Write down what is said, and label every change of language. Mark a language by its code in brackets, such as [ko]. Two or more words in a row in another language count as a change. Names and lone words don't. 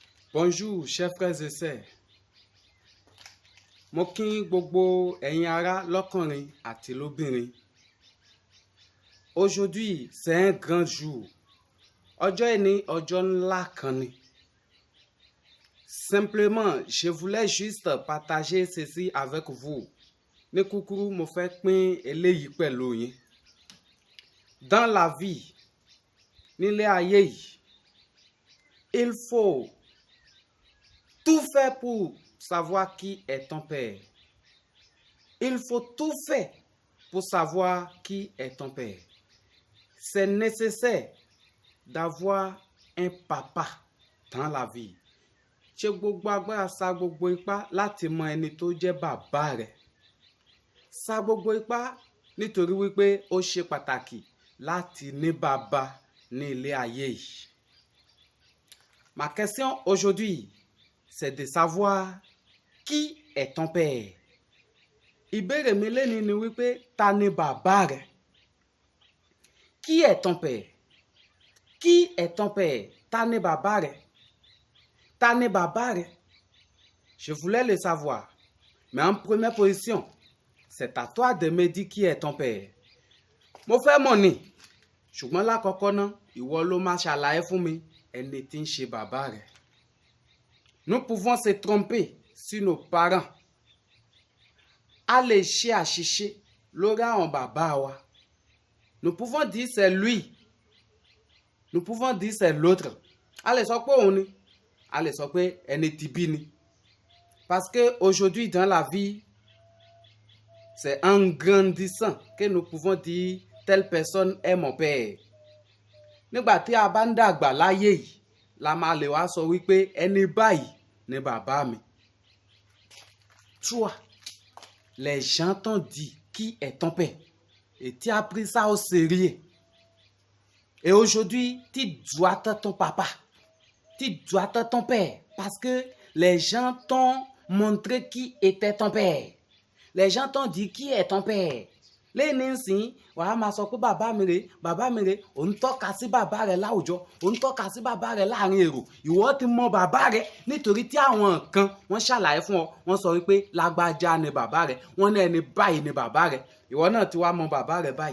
[fr] Bonjour, chers frères et sœurs. [yo] Mo kí gbogbo ẹ̀yin ará lọ́kùnrin àti lóbìnrin. [fr] Aujourd'hui, c'est un grand jour. [yo] Ọjọ́ ẹni ọjọ́ ńlá kan ni. [fr] Simplement, je voulais juste partager ceci avec vous. [yo] Ní kúkúrú, mo fẹ́ pín eléyìí pẹ̀lú yín. [fr] Dans la vie, [yo] nílé ayé yìí, [fr] il faut tout faire pour savoir qui est ton père. Il faut tout faire pour savoir qui est ton père. C'est nécessaire d'avoir un papa dans la vie. [yo] Ṣé gbogbo agbára sa gbogbo ipá láti mọ ẹni tó jẹ́ bàbá rẹ̀. Sa gbogbo ipá nítorí wípé ó ṣe pàtàkì láti ní bàbá ní ilé ayé yìí. [fr] Ma question aujourd'hui, c'est de savoir qui est ton père. [yo] Ìbéèrè mi lénìí ni wípé ta ni bàbá rẹ̀? [fr] Qui est ton père? Qui est ton père? [yo] Ta ni bàbá rẹ̀? Ta ni bàbá rẹ̀? [fr] Je voulais le savoir. Mais en première position, c'est à toi de me dire qui est ton père. [yo] Mo fẹ́ mọ̀ ni, ṣùgbọ́n lákọ̀ọ́kọ́ náà, ìwọ ló máa ṣàlàyé fún mi ẹni tí ń ṣe bàbá rẹ̀. [fr] Nous pouvons se tromper sur nos parents. [yo] A lè ṣe àṣìṣe lórí àwọn bàbá wa. [fr] Nous pouvons dire c'est lui. Nous pouvons dire c'est l'autre. [yo] A lè sọ pé òun ni. A lè sọ pé ẹni tí bí ni. [fr] Parce que aujourd'hui dans la vie, c'est en grandissant que nous pouvons dire telle personne est mon père. [yo] Nígbà tí a bá ń dàgbà láyé yìí, la máa lè wá sọ wípé ẹni báyìí ni bàbá mi. [fr] Toi, les gens t'ont dit qui est ton père et tu as pris ça au sérieux. Et aujourd'hui, tu dois être ton papa. Tu dois être ton père parce que les gens t'ont montré qui était ton père. Les gens t'ont dit qui est ton père. [yo] Lẹ́yìn nsìn wàá máa sọ pé bàbá mi rè òun tọ́ka sí bàbá rẹ̀ láwùjọ òun tọ́ka sí bàbá rẹ̀ láàrin èrò ìwọ ti mọ bàbá rẹ̀ nítorí tí àwọn kan wọ́n ṣàlàyé fún ọ wọ́n sọ wípé lágbájá ni bàbá rẹ̀ wọ́n ní ẹni báyìí ni bàbá rẹ̀ ìwọ náà ti wá mọ bàbá rẹ̀ báyìí.